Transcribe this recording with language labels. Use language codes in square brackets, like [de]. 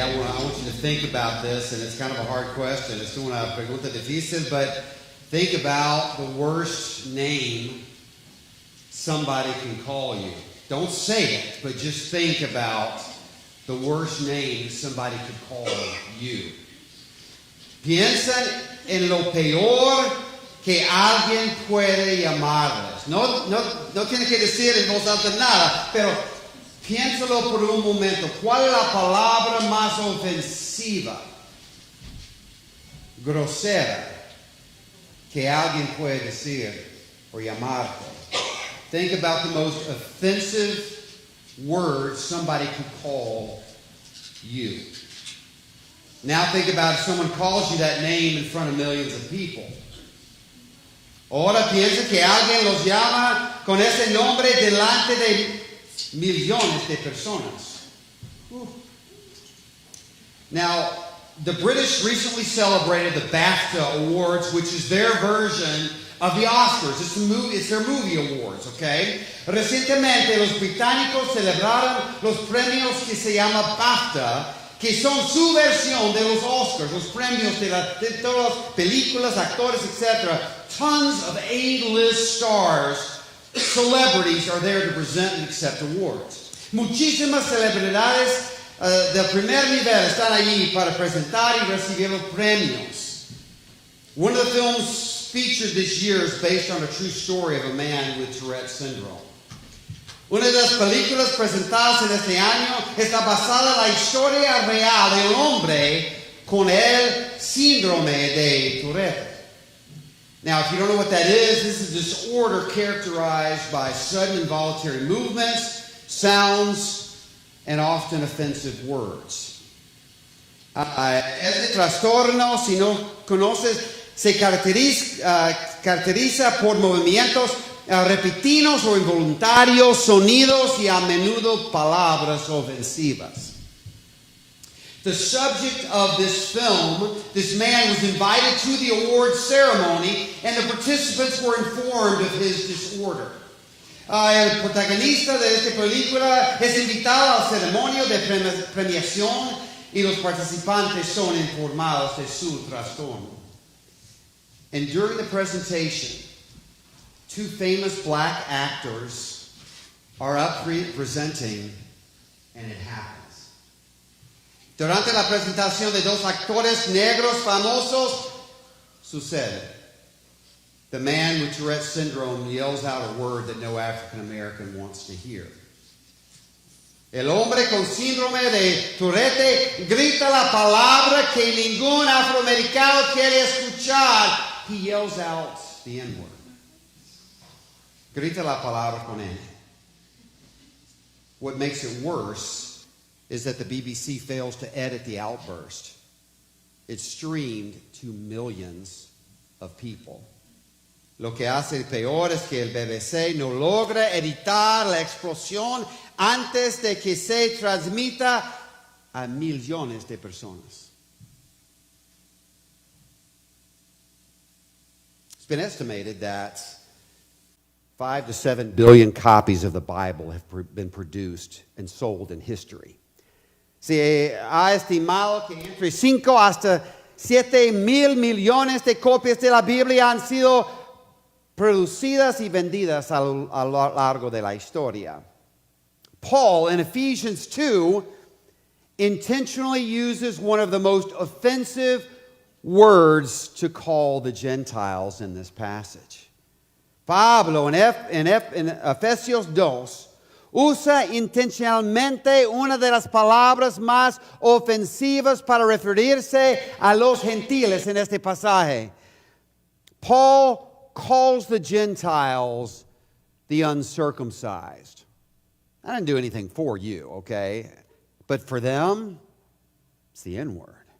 [en] I want you to think about this, and it's kind of a hard question. [es] Es una pregunta difícil, [en] but think about the worst name somebody can call you. Don't say it, but just think about the worst name somebody could call you. [es] Piensen en lo peor que alguien puede llamarles. No tiene que decir en voz alta nada, pero piénsalo por un momento. ¿Cuál es la palabra más ofensiva, grosera, que alguien puede decir o llamarte? [en] Think about the most offensive words somebody could call you. Now think about if someone calls you that name in front of millions of people. [es] Ahora piensa que alguien los llama con ese nombre delante de millones de personas. [en] Now, the British recently celebrated the BAFTA Awards, which is their version of the Oscars. It's their movie awards, okay? [es] Recientemente los británicos celebraron los premios que se llama BAFTA, que son su versión de los Oscars, los premios de todas las películas, actores, etc. [en] Tons of A-list stars, celebrities are there to present and accept awards. [es] Muchísimas celebridades del primer nivel están allí para presentar y recibir los premios. [en] One of the films featured this year is based on a true story of a man with Tourette syndrome. [es] Una de las películas presentadas en este año está basada en la historia real de un hombre con el síndrome de Tourette. [en] Now, if you don't know what that is, this is a disorder characterized by sudden involuntary movements, sounds, and often offensive words. [es] Este trastorno, si no conoces, se caracteriza por movimientos repentinos o involuntarios, sonidos y a menudo palabras ofensivas. [en] The subject of this film, this man was invited to the awards ceremony, and the participants were informed of his disorder. [es] El protagonista de esta película es invitado a la ceremonia de premiación y los participantes son informados de su trastorno. [en] And during the presentation, two famous black actors are up presenting, and it happens. [es] Durante la presentación de dos actores negros famosos, sucede. [en] The man with Tourette syndrome yells out a word that no African American wants to hear. [es] El hombre con síndrome de Tourette grita la palabra que ningún afroamericano quiere escuchar. [en] He yells out the N-word. [es] Grita la palabra con N. [en] What makes it worse is that the BBC fails to edit the outburst. It's streamed to millions of people. [es] Lo que hace peor es que el BBC no logra editar la explosión antes de que se transmita a millones de personas. [en] It's been estimated that 5 to 7 billion copies of the Bible have been produced and sold in history. [es] Se ha estimado que entre 5 hasta 7 mil millones de copias de la Biblia han sido producidas y vendidas a lo largo de la historia. [en] Paul, in Ephesians 2, intentionally uses one of the most offensive words to call the Gentiles in this passage. [es] Pablo, en Efesios 2, usa intencionalmente una de las palabras más ofensivas para referirse a los gentiles en este pasaje. [en] Paul calls the Gentiles the uncircumcised. I didn't do anything for you, okay? But for them, it's the N-word.